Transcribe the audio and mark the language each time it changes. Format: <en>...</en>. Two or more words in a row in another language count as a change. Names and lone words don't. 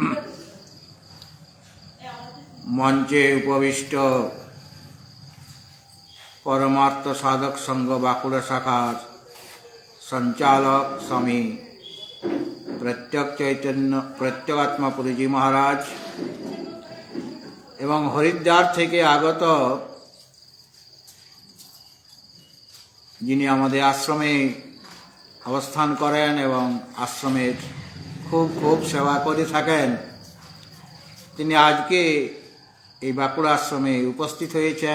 <bn>মঞ্চে উপবিষ্ট পরমার্থ সাধক সংঘ বাঁকুড়া শাখার সঞ্চালক স্বামী প্রত্যগাত্মা পুরীজী মহারাজ এবং হরিদ্বার থেকে আগত যিনি আমাদের আশ্রমে অবস্থান করেন এবং আশ্রমের খুব খুব সেবা করে থাকেন, তিনি আজকে এই বাঁকুড়া আশ্রমে উপস্থিত হয়েছেন।</bn>